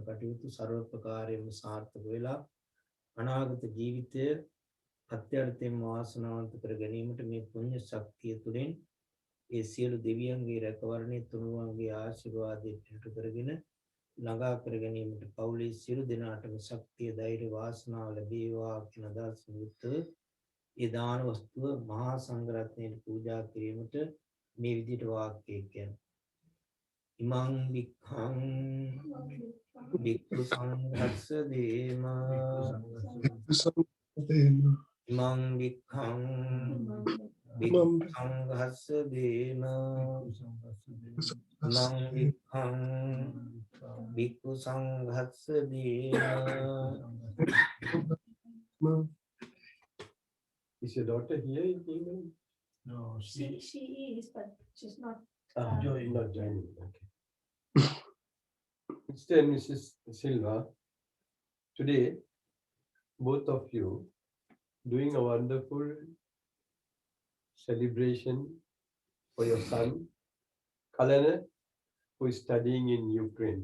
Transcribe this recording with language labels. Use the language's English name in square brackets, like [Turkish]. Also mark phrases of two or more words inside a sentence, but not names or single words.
[Sinhala] කටයුතු ਸਰව ප්‍රකාරයෙන්ම සාර්ථක වෙලා අනාගත ජීවිතය අත්‍යන්තයෙන් වාසනාවන්ත කර ගැනීමට මේ පුණ්‍ය ශක්තිය තුළින් ඒ සියලු දෙවියන්ගේ රැකවරණය තුනුරුවන්ගේ ආශිර්වාදයේ පිටු කරගෙන ළඟා කර ගැනීමට පවුලේ සියලු දෙනාටම ශක්තිය, ධෛර්ය, වාසනාව ලැබේවා කියන අදහසින් යුක්තව ඒ දාන වස්තුව මහා සංඝරත්නයට පූජා කිරීමට මේ විදිහට වාක්‍යය කියන්නේ. [Pali] ඉමං වික්ඛං වික්ඛු සංඝස්ස දේම ඉමං වික්ඛං වික්ඛු සංඝස්ස දේම ඉමං වික්ඛං වික්ඛු සංඝස්ස දේම. [English] Is your daughter here in England? No, She is, but she's not. Not joining. Okay. Mr. and Mrs. Silva, today, both of you doing a wonderful celebration for your son, Kalana, who is studying in Ukraine.